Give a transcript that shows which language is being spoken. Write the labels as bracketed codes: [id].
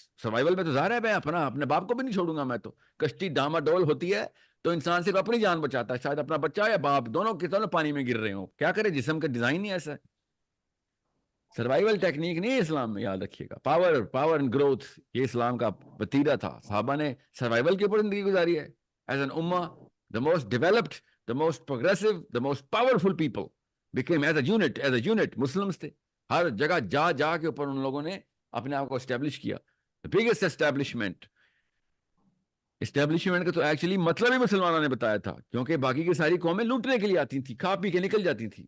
[ur] Survival میں تو ظاہر ہے میں اپنے باپ کو بھی نہیں چھوڑوں گا. میں تو کشتی ڈاما ڈول ہوتی ہے تو انسان صرف اپنی جان بچاتا ہے, شاید اپنا بچہ یا باپ دونوں کے دونوں پانی میں گر رہے ہوں. کیا کرے, جسم کا ڈیزائن ہی ایسا ہے. سروائیول ٹیکنیک نہیں ہے اسلام میں, یاد رکھیے گا. پاور اینڈ گروتھ یہ اسلام کا وتیرہ تھا. صحابہ نے سروائیول کے اوپر زندگی گزاری ہے. ایز این امہ the most developed, [en] the most progressive, the most powerful people became as a unit Muslims تھے. [ur] ہر جگہ جا کے اوپر ان لوگوں نے اپنے آپ کو اسٹیبلش کیا. the biggest اسٹیبلشمنٹ کا تو ایکچولی مطلب ہی مسلمانوں نے بتایا تھا, کیونکہ باقی کی ساری قومیں لوٹنے کے لیے آتی تھیں, کھا پی کے نکل جاتی تھیں.